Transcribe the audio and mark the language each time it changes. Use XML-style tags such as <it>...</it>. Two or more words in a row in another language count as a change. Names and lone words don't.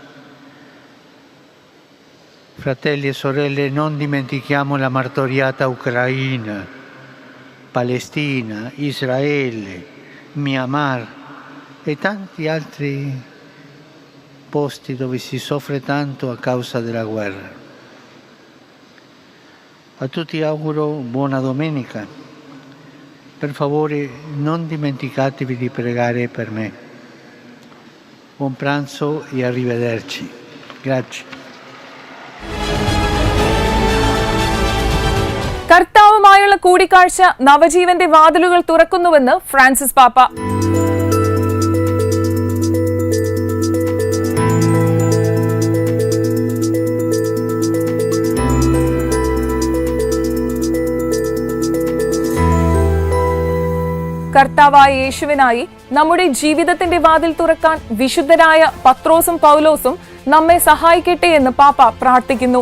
<it>Fratelli e sorelle, non dimentichiamo la martoriata Ucraina, Palestina, Israele, Myanmar e tanti altri posti dove si soffre tanto a causa della guerra. A tutti auguro buona domenica. Per favore non dimenticatevi di pregare per me. Buon pranzo e arrivederci. Grazie.</it> <ml>കർത്താവുമായുള്ള കൂടിക്കാഴ്ച നവജീവന്റെ വാതിലുകൾ തുറക്കുന്നുവെന്ന് ഫ്രാൻസിസ് പാപ്പ. കർത്താവായ യേശുവിനായി നമ്മുടെ ജീവിതത്തിന്റെ വാതിൽ തുറക്കാൻ വിശുദ്ധരായ പത്രോസും പൗലോസും നമ്മെ സഹായിക്കട്ടെ എന്ന് പാപ്പ പ്രാർത്ഥിക്കുന്നു.</ml>